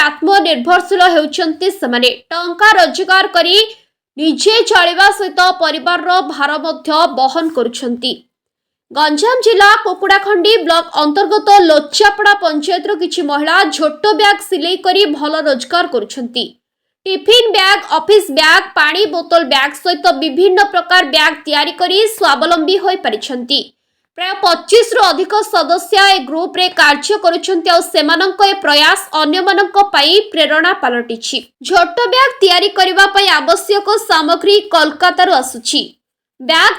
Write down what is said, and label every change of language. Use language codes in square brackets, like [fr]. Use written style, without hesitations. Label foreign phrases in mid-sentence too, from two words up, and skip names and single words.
[or] ଆତ୍ମନିର୍ଭରଶୀଳ ହେଉଛନ୍ତି ସେମାନେ ଟଙ୍କା ରୋଜଗାର କରି ନିଜେ ଚଳିବା ସହିତ ପରିବାରର ଭାର ମଧ୍ୟ ବହନ କରୁଛନ୍ତି ଗଞ୍ଜାମ ଜିଲ୍ଲା କୁକୁଡ଼ାଖଣ୍ଡି ବ୍ଲକ ଅନ୍ତର୍ଗତ ଲୋଚାପଡ଼ା ପଞ୍ଚାୟତର କିଛି ମହିଳା ଝୋଟ ବ୍ୟାଗ ସିଲେଇ କରି ଭଲ ରୋଜଗାର କରୁଛନ୍ତି [en] tiffin bag office bag [or] ପାଣି ବୋତଲ ବ୍ୟାଗ ସହିତ ବିଭିନ୍ନ ପ୍ରକାର ବ୍ୟାଗ ତିଆରି କରି ସ୍ୱାବଲମ୍ବୀ ହୋଇ ପାରିଛନ୍ତି ପ୍ରାୟ 25 ରୁ ଅଧିକ ସଦସ୍ୟ ଏ ଗ୍ରୁପ ରେ କାର୍ଯ୍ୟ କରୁଛନ୍ତି ଓ ସେମାନଙ୍କ ଏ ପ୍ରୟାସ ଅନ୍ୟ ମାନଙ୍କ ପାଇଁ ପ୍ରେରଣା ପାଲଟିଛି ଝୋଟ ବ୍ୟାଗ ତିଆରି କରିବା ପାଇଁ ଆବଶ୍ୟକ ସାମଗ୍ରୀ କୋଲକାତା ରୁ ଆସୁଛି ବ୍ୟାଗ